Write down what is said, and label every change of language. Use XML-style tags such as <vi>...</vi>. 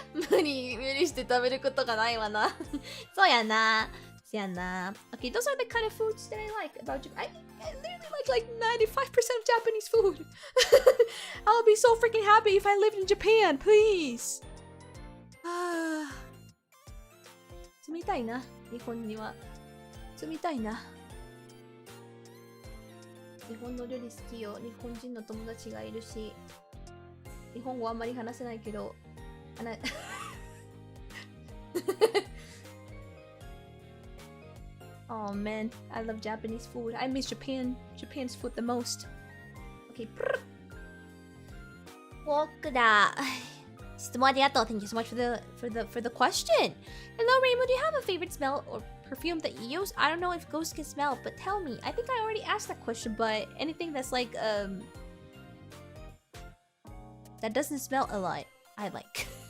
<ja>無理して食べることがないわな。そうやな。</ja> <en>Okay, those are the kind of foods that I like about Japan. I literally like 95% of Japanese food. I'll be so freaking happy if I lived in Japan, please.</en> <ja>住みたいな、日本には。住みたいな。日本の料理好きよ。日本人の友達がいるし、日本語あんまり話せないけど、</ja> <en>Oh man, I love Japanese food. I miss Japan's food the most. Okay.</en> <ja>僕だ。質問ありがとう。</ja> <en>Thank you so much for the question. Hello, Reimu. Do you have a favorite smell or perfume that you use? I don't know if ghosts can smell, but tell me. I think I already asked that question, but anything that's like that doesn't smell a lot, I like.</en>